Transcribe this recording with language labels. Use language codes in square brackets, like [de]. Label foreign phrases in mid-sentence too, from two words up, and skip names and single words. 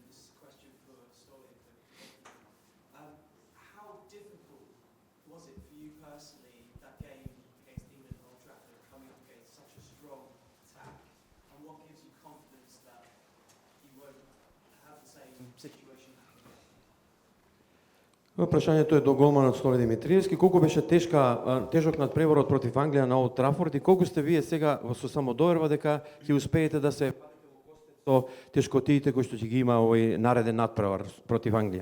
[en] This is a question for Stoli. How difficult was it for you personally, that game against England at Old Trafford, coming up against such a strong attack? And what gives you confidence that you won't have the same situation happen again? [mk] Прашањето е до голманот Столи Димитриевски. Колку беше тежок надпреворот против Англија на Олд Трафорд и колку сте вие сега со самодоверба дека ќе успеете да се со тешкотиите кои што ќе ги има овој нареден надпревар против Англија?